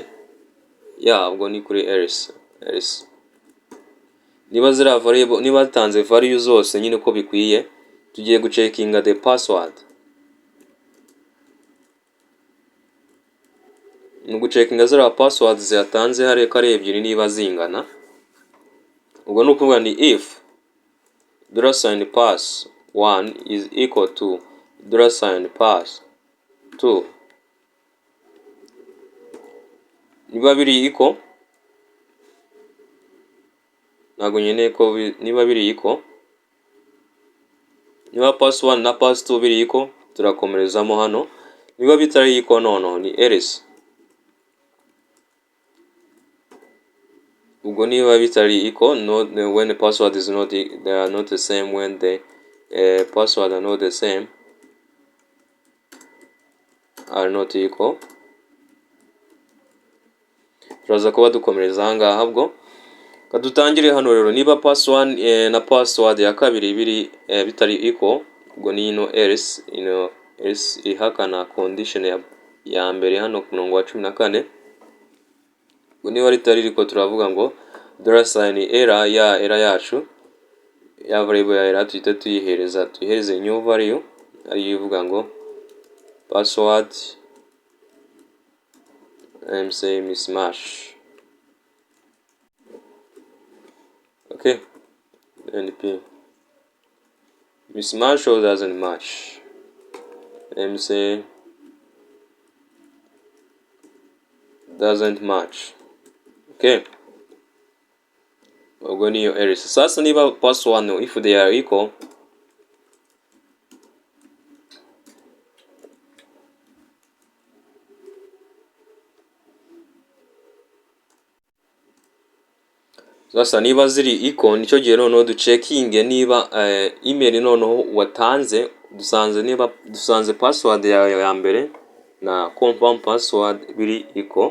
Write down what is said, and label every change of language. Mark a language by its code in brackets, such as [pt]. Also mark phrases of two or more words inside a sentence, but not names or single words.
[rw] Ubwo ni kuri else. Niba zira variable, niba yatanze value zose nyine uko bikwiye, tugiye gucekinga [en] the password. [rw] Ni gucekinga zira password ziyatanze hari ko ari ebyiri niba zingana. Ubwo ni ukuvuga ni [en] if $pass1 is equal to $pass2. [rw] Niba biri equal, ntabwo nyine ko niba biri equal, niba pass1 na pass2 biri equal turakomerezamo hano. Niba bitari equal noneho ni else. Ubwo niba bitari equal, [en] not when the password is not, they are not the same, when the password are not the same, are not equal, [rw] turaza kuba dukomereza aha ngaha. Ubwo kadutangire hano rero, niba pass1 na password ya kabiri biri bitari equal, ubwo ni else. Else ihakana condition ya mbere hano ku murongo wa 14. Ubwo niba ritari riko turavuga ngo $error, ya error yacu ya variable ya error tuhita tuyihereze new value ari ivuga ngo [en] password say mismatch. Okay, np mismatch or doesn't match, say doesn't match. [rw] Okay, ubwo niyo error. Sasa niba pass1 [en] if they are equal, [rw] sasa niba ziri equal, nicyo gihe noneho ducekinge niba email noneho watanze dusanze password yawe ya mbere na [en] confirm password [rw] biri equal.